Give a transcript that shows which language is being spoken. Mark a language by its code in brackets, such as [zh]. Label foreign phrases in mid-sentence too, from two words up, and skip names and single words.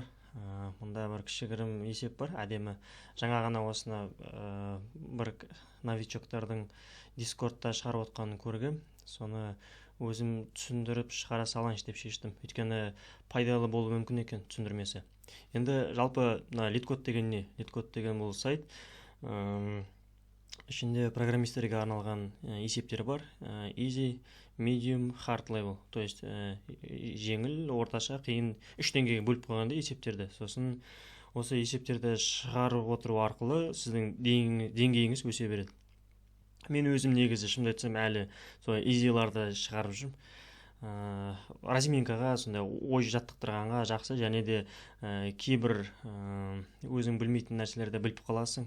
[kk] Мұнда бір кішігірім есеп бар, әдемі. Жаңа ғана осыны бір новичоктардың Дискордта шығарып отқанын көргем. Соны өзім түсіндіріп шығара салайыншы деп шештім. Өйткені пайдалы болуы мүмкін екен түсіндірмесі. Енді жалпы лид-код деген не? Лид-код деген бұл сайт. Ішінде программистерге арналған есептер бар. [en] Easy, medium, hard level. [ru] То есть [kk] жеңіл, орташа, қиын 3 деңгейге бөліп қойғанда есептерді. Сосын осы есептерді шығарып отыру арқылы сіздің деңгейіңіз өсе береді. Мен өзім негізі шынымды айтсам әлі сол easy-ларды шығарып жүрмін. Разминкаға, сондай ой жаттықтырғанға жақсы, және де кейбір өзің білмейтін нәрселерді біліп қаласың.